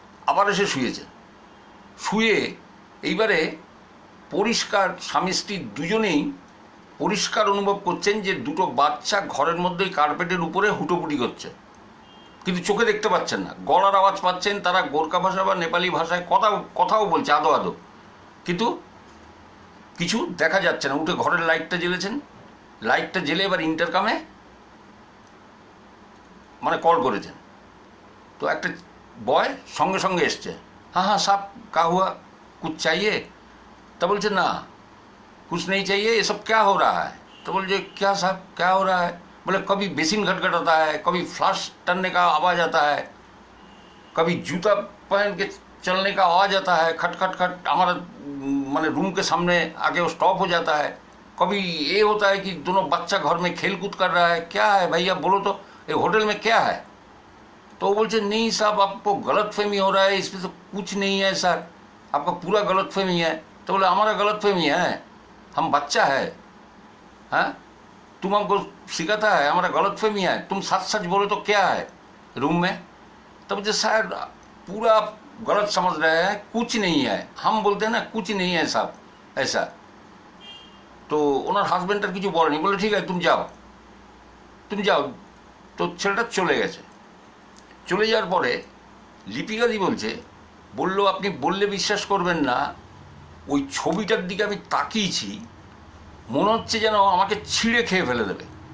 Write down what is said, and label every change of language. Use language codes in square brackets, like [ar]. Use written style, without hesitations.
[bn] আবার এসে শুয়েছে, শুয়ে এইবারে পরিষ্কার, স্বামী স্ত্রী দুজনেই পরিষ্কার অনুভব করছেন যে দুটো বাচ্চা ঘরের মধ্যে কার্পেটের উপরে হুটোপুটি করছে, কিন্তু চোখে দেখতে পাচ্ছেন না। গলার আওয়াজ পাচ্ছেন, তারা গোর্খা ভাষা বা নেপালি ভাষায় কথাও বলছে আদো আদো, কিন্তু কিছু দেখা যাচ্ছে না। উঠে ঘরের লাইটটা জ্বেলেছেন, লাইটটা জ্বেলে এবার ইন্টারকামে মানে কল করেছেন। তো একটা বয় সঙ্গে সঙ্গে এসছে, [hi] हाँ हाँ साहब क्या हुआ, कुछ चाहिए? तो बोलছে ना कुछ नहीं चाहिए, ये सब क्या हो रहा है? तो बोलছে क्या साहब क्या हो रहा है? बोले कभी बेसिन खटखटाता है, कभी फ्लश टनने का आवाज़ आता है, कभी जूता पहन के चलने का आवाज़ आता है, खट खट खट हमारा माने रूम के सामने आके वो स्टॉप हो जाता है, कभी ये होता है कि दोनों बच्चा घर में खेल कूद कर रहा है, क्या है भैया बोलो तो, ये होटल में क्या है? तो वो बोलते नहीं साहब आपको गलत फहमी हो रहा है, इसमें तो कुछ नहीं है सर, आपका पूरा गलत फहमी है। तो बोले हमारा गलत फहमी है, हम बच्चा है, हाँ तुम हमको सिखाता है, हमारा गलत फहमी है, तुम सच सच बोलो तो क्या है रूम में? तो मुझे शायद पूरा गलत समझ रहे हैं, कुछ नहीं है, हम बोलते हैं ना कुछ नहीं है साहब ऐसा। [bn] तो ওনার হাজব্যান্ডটার কিছু বলেনি, বলে ঠিক আছে তুমি যাও তুমি যাও। তো ছেলেটা চলে গেছে। চলে যাওয়ার পরে লিপিকাদি বললো আপনি বললে বিশ্বাস করবেন না, ওই ছবিটার দিকে আমি তাকিয়েছি, মনে হচ্ছে যেন আমাকে ছিঁড়ে খেয়ে ফেলে দেবে।